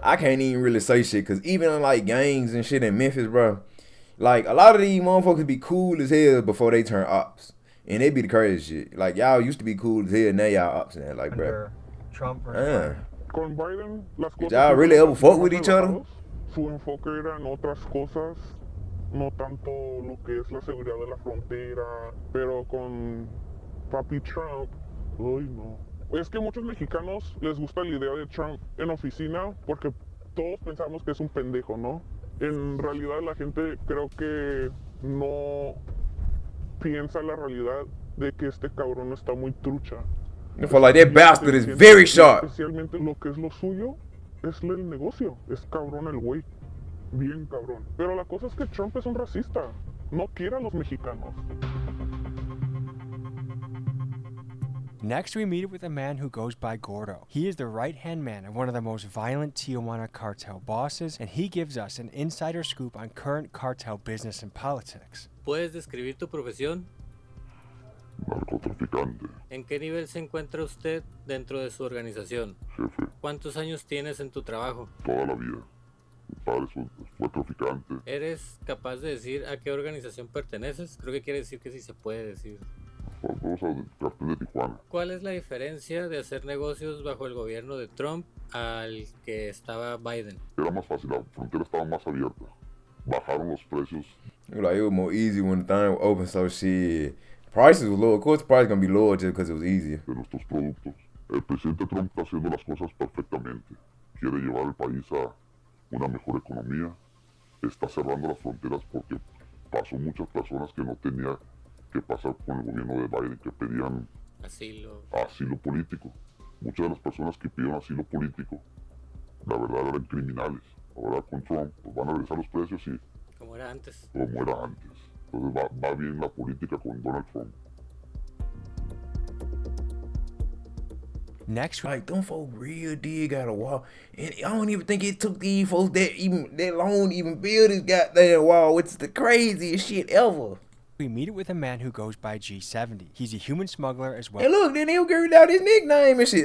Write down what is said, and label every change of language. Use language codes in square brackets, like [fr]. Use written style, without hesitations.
[en] I can't even really say shit because even in like gangs and shit in Memphis, bro, like a lot of these motherfuckers be cool as hell before they turn ops, and they be the crazy shit. Like y'all used to be cool as hell, now y'all ops now. Like, bro. Trump versus [es] Con Biden, las cosas. [en] Did y'all really ever fuck with each other? [es] Su enfoque era en otras cosas, no tanto lo que es la seguridad de la frontera, pero con Papi Trump, uy no. Es que muchos mexicanos les gusta la idea de Trump en oficina porque todos pensamos que es un pendejo, ¿no? En realidad la gente creo que no piensa la realidad de que este cabrón está muy trucha. [en] I feel like that bastard is very sharp. [es] Especialmente lo que es lo suyo es el negocio. Es cabrón el güey. Bien cabrón. Pero la cosa es que Trump es un racista. No quiere a los mexicanos. [en] Next, we meet with a man who goes by Gordo. He is the right-hand man of one of the most violent Tijuana cartel bosses, and he gives us an insider scoop on current cartel business and politics. [es] ¿Puedes describir tu profesión? Narcotraficante, ¿En qué nivel se encuentra usted dentro de su organización? jefe, ¿Cuántos años tienes en tu trabajo? toda la vida. Mi padre fue traficante. ¿Eres capaz de decir a qué organización perteneces? Creo que quiere decir que sí se puede decir. Vamos al cartel de Tijuana. ¿Cuál es la diferencia de hacer negocios bajo el gobierno de Trump al que estaba Biden? Era más fácil, la frontera estaba más abierta. Bajaron los precios. [en] Like it was more easy when the thing was open, so shit. Prices was low. Of course, the price gonna be lower just because it was easier. [es] De nuestros productos. El presidente Trump está haciendo las cosas perfectamente. Quiere llevar el país a una mejor economía. Está cerrando las fronteras porque pasó muchas personas que no tenía que pasar con el gobierno de Biden, que pedían asilo político. Muchas de las personas que pidieron asilo político, la verdad eran criminales. Ahora con Trump pues van a regresar los precios y como era antes. Entonces va bien la política con Donald Trump. [en] Next, Like them folks real did got a wall, and I don't even think it took these folks that long to even build this goddamn wall. It's the craziest shit ever. we meet with a man who goes by G70. He's a human smuggler as well. And look, then he'll give out his nickname and shit.